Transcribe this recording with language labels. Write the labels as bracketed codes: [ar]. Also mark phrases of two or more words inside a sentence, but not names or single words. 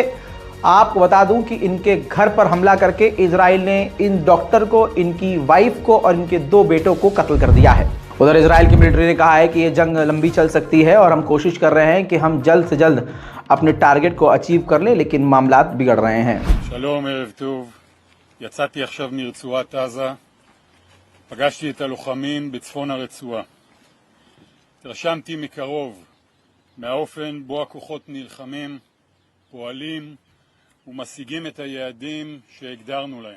[hi] आपको बता दूं कि इनके घर पर हमला करके इजराइल ने इन डॉक्टर को, इनकी वाइफ को और इनके 2 बेटों को कत्ल कर दिया है। उधर इजराइल की मिलिट्री ने कहा है कि ये जंग लंबी चल सकती है और हम कोशिश कर रहे हैं कि हम जल्द से जल्द अपने टारगेट को अचीव कर लें, लेकिन मामला बिगड़ रहे हैं। [he] שלום, ערב טוב. יצאתי עכשיו מרצועת עזה, פגשתי את הלוחמים בצפון הרצועה. התרשמתי מקרוב מהאופן בו הכוחות נלחמים, פועלים ומשיגים את היעדים שהגדרנו להם.